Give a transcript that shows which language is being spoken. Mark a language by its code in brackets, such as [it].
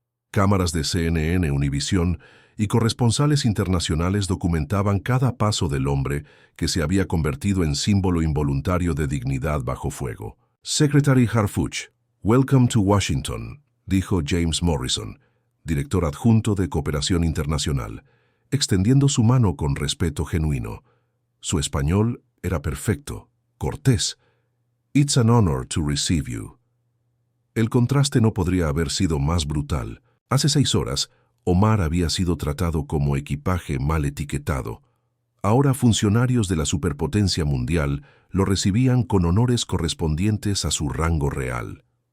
[es] Cámaras de CNN, Univisión y corresponsales internacionales documentaban cada paso del hombre que se había convertido en símbolo involuntario de dignidad bajo fuego. [en] Secretary Harfuch, welcome to Washington, [es] dijo James Morrison, director adjunto de Cooperación Internacional, extendiendo su mano con respeto genuino. Su español era perfecto, cortés. [en] It's an honor to receive you. [es] El contraste no podría haber sido más brutal. Hace 6 horas, Omar había sido tratado como equipaje mal etiquetado. Ahora funcionarios de la superpotencia mundial lo recibían con honores correspondientes a su rango real.